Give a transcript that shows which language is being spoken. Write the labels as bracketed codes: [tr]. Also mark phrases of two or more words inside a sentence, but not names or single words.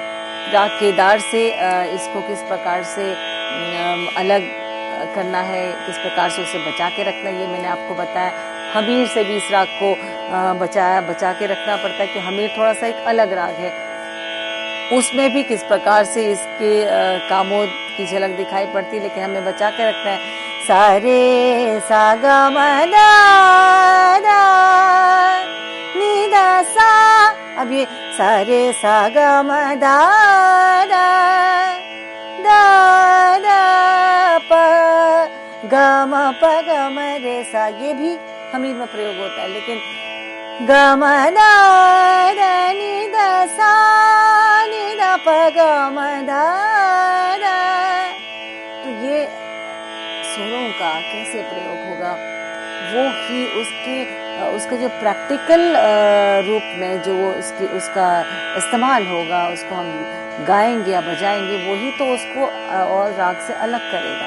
[hi] राग केदार से इसको किस प्रकार से अलग करना है, किस प्रकार से उसे बचा के रखना, ये मैंने आपको बताया। हमीर से भी इस राग को बचा के रखना पड़ता है कि हमीर थोड़ा सा एक अलग राग है, उसमें भी किस प्रकार से इसके कामोद की झलक दिखाई पड़ती है, लेकिन हमें बचा के रखना है। सारे सा गा म दा नी दा सा, अब ये सारे सा गा म दा प ग म प ग म रे सा, ये भी हमीर में प्रयोग होता है, लेकिन ग म दा नी दा सा नी दा प ग म दा, तो ये सुरों का कैसे प्रयोग होगा, वो ही उसके जो प्रैक्टिकल रूप में जो उसका इस्तेमाल होगा, उसको हम गाएंगे या बजाएंगे, वही तो उसको और राग से अलग करेगा।